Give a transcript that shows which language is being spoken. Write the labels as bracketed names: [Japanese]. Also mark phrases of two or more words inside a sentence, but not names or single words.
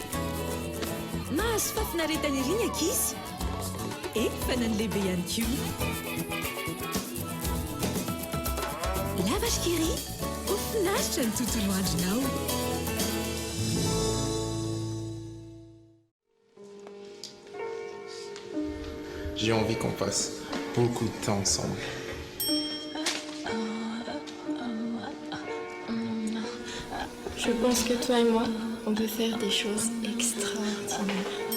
[Malagasy] Mahazo fafinaretana ery ny ankizy, fa na ny lehibe ihany koa. La vache qui rit, ho finaritra ny tontolo andronao. [French] J'ai envie qu'on passe beaucoup de temps ensemble. Je pense que toi et moi, on peut faire des choses extraordinaires.